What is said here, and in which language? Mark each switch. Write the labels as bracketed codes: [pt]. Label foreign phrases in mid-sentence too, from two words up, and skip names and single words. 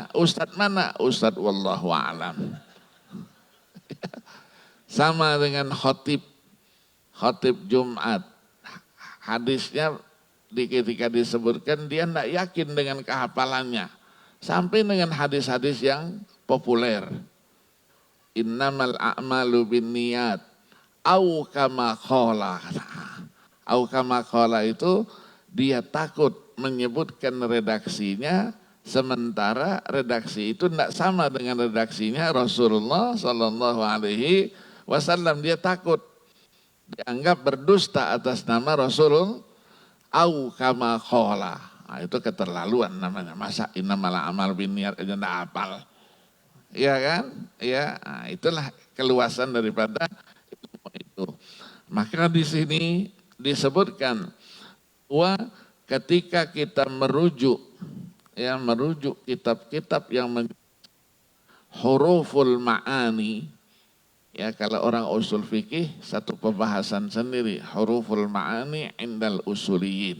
[id] Ustadz mana? Ustadz [ar] والله أعلم. [id] Sama dengan khotib Jumat. Hadisnya ketika disebutkan dia tidak yakin dengan kehafalannya. Sampai dengan hadis-hadis yang populer. [ar] إنما الأعمال بالنيات أو كما قال. أو كما قال [id] itu dia takut menyebutkan redaksinya, sementara redaksi itu tidak sama dengan redaksinya Rasulullah [ar] صلى الله عليه وسلم. [id] Dia takut dianggap berdusta atas nama Rasulullah. [ar] أو كما قال. [id] Nah, itu keterlaluan namanya. Masa [ar] إنما الأعمال بالنيات [id] aja tidak hafal. Iya kan? Ya, nah, itulah keluasan daripada ilmu itu. Maka di sini disebutkan bahwa ketika kita merujuk kitab-kitab yang [ar] حروف المعاني, [id] ya kalau orang usul fikih satu pembahasan sendiri, [ar] حروف المعاني عند الأصوليين.